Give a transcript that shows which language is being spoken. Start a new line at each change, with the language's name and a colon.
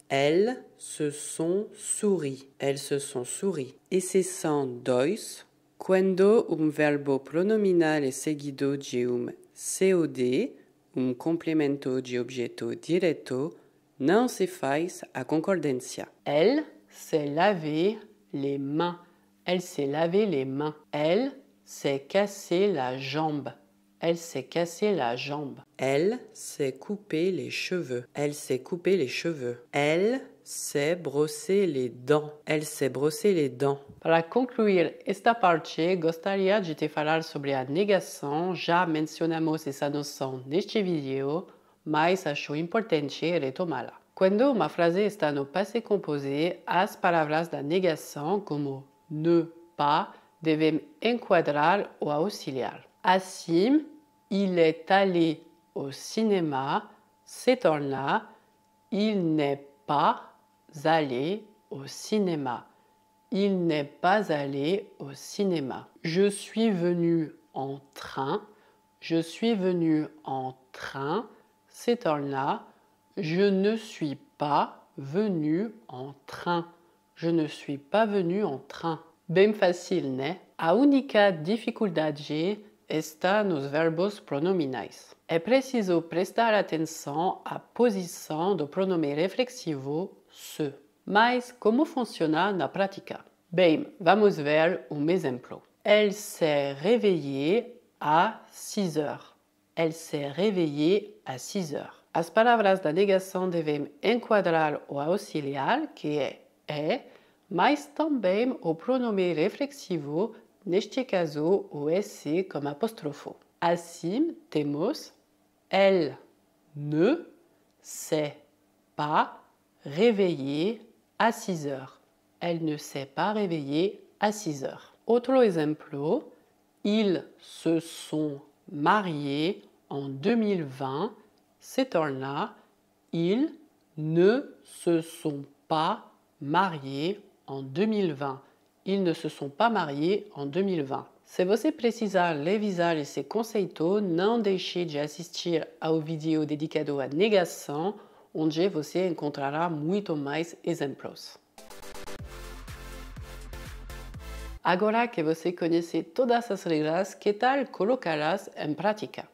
French: Elles se sont souris. Elles se sont souris.
Portuguese: Exceção 2. Quando verbo pronominal é seguido de COD, complemento de objeto direto, não se faz a concordância.
French: Elle s'est lavé les mains. Elle s'est lavé les mains. Elle s'est cassé la jambe. Elle s'est cassé la jambe. Elle s'est coupé les cheveux. Elle s'est coupé les cheveux. Elle s'est brossé les dents. Elle s'est brossé les dents.
Portuguese: Para concluir esta parte, gostaria de te falar sobre a negação. Já mencionamos essa noção neste vídeo, mas acho importante retomá-la. Quando uma frase está no passé composé, as palavras da negação, como ne pas, devem enquadrar o auxiliar.
French: Assim, il est allé au cinéma
Portuguese: se torna
French: il n'est pas allé au cinéma. Il n'est pas allé au cinéma. Je suis venu en train. Je suis venu en train
Portuguese: se torna
French: je ne suis pas venu en train. Je ne suis pas venu en train.
Portuguese: Bem fácil, né? A única dificuldade está nos verbos pronominais. É preciso prestar atenção à posição do pronome reflexivo se. Mas como funciona na prática? Bem, vamos ver um exemplo.
French: Elle s'est réveillée à 6 heures. Elle s'est réveillée à 6 heures.
Portuguese: As palavras da negação devem enquadrar o auxiliar, que é, mas também o pronome reflexivo, neste caso o SC com apóstrofo. Assim, temos
French: elle ne s'est pas réveillée à 6 heures. Elle ne s'est pas réveillée à 6 heures. Autre exemple, ils se sont mariés en 2020. C'est là, ils ne se sont pas mariés en 2020. Ils ne se sont pas mariés en 2020.
Portuguese: Se você precisar revisar esse conceito, não deixe de assistir ao vídeo dedicado à negação, onde você encontrará muito mais exemplos. Agora que você conhece todas as regras, que tal colocá-las em prática?